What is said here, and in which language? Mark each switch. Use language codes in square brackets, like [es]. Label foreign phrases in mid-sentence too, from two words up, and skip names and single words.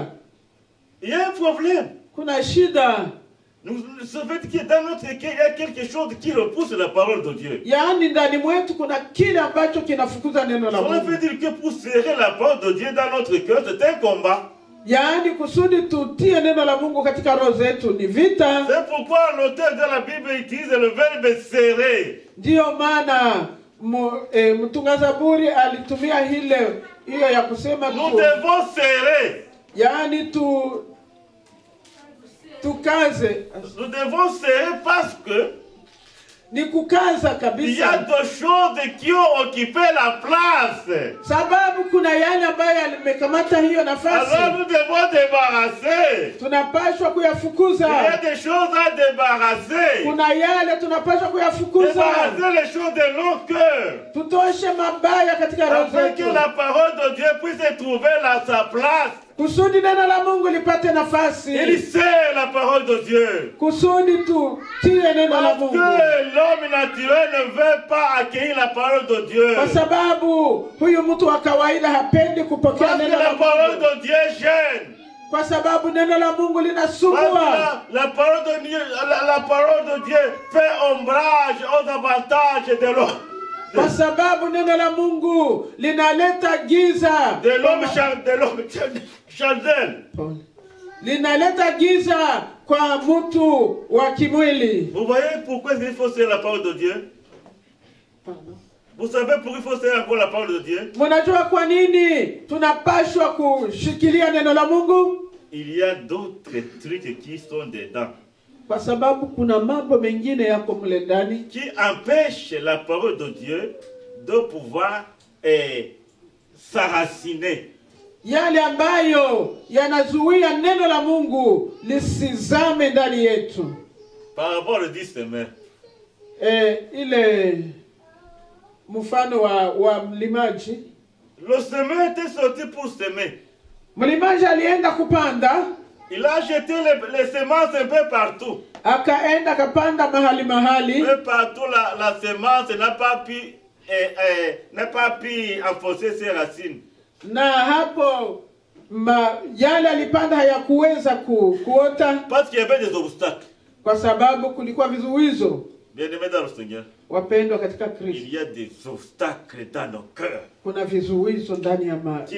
[fr] Il y a un problème. [sw] Kuna shida. [fr] Ça veut dire que dans notre cœur, il y a quelque chose qui repousse la parole de Dieu. [sw] Yaani ndani mwetu kuna kile ambacho kinafukuza neno la [fr] Ça [sw] Mungu. [fr] veut dire que pour serrer la parole de Dieu dans notre cœur, c'est un combat. [sw] Yaani kusudi tutie neno la Mungu katika roho zetu ni vita. [fr] C'est pourquoi l'auteur de la Bible utilise le verbe serrer. [sw] Ndiyo maana mtunga Zaburi alitumia hiyo ya kusema [fr] Nous devons serrer. [sw] yaani tukaze. [fr] Nous devons serrer parce que [sw] Ni kukaza [fr] il y a [sw] kabisa. [fr] des choses qui ont occupé la place. [sw] Sababu kuna yale ambayo yamekamata hiyo nafasi. [fr] Alors nous devons débarrasser. [sw] Tunapaswa [fr] Il y a [sw] kuyafukuza. [fr] des choses à débarrasser. [sw] Kuna yale tunapaswa kuyafukuza. [fr] Débarrasser les choses de nos cœurs. [sw] Tutoshe mabaya katika roho [fr] Afin que [sw] zetu. [fr] la parole de Dieu puisse trouver sa place. [sw] Kusudi neno la Mungu lipate [fr] Il [sw] nafasi. [fr] sait la parole de Dieu. [sw] Kusudi tutie neno la [fr] Parce [sw] Mungu. [fr] que l'homme naturel ne veut pas accueillir la parole de Dieu. [sw] Kwa sababu huyu mtu wa kawaida hapendi kupokea [fr] Parce que [sw] neno la [fr] la parole [sw] Mungu. [fr] de Dieu gêne. [sw] Kwa sababu neno la Mungu [fr] Parce [sw] linasumbua. [fr] que la parole de Dieu, la parole de Dieu fait ombrage aux avantages de l'homme. [sw] Kwa sababu neno la Mungu linaleta giza. [fr] De l'homme charnel. [sw] Linaleta giza kwa mtu wa kimwili. [fr] Vous voyez pourquoi il faut serrer la parole de Dieu? Vous savez pourquoi il faut serrer encore la parole de Dieu? [sw] Mnajua kwa nini tunapaswa kushikilia neno la Mungu? [fr] Il y a d'autres trucs qui sont dedans. [sw] Kwa sababu kuna mambo mengine yako mle ndani [fr] qui empêche la parole de Dieu de pouvoir s'enraciner. [sw] yale ambayo yanazuia neno la Mungu lisizame ndani yetu. [fr] Par rapport au 10 semaines. [sw] Ile mfano wa mlimaji. [fr] Le semeur était sorti pour semer. [sw] Mlimaji alienda kupanda. [fr] Il a jeté les semences un peu partout. [sw] Akaenda kapanda mahali. [fr] Un peu partout la semence n'a pas pu enfoncer ses racines. [sw] Na hapo yale alipanda hayakuweza kuota. [fr] Parce qu'il y avait des obstacles. [sw] Kwa sababu kulikuwa vizuizo. [fr] Bien-aimés dans le Seigneur. [sw] Wapendwa katika Kristo. [fr] Il y a des obstacles dans nos cœurs. [sw] Kuna vizuizo ndani ya maisha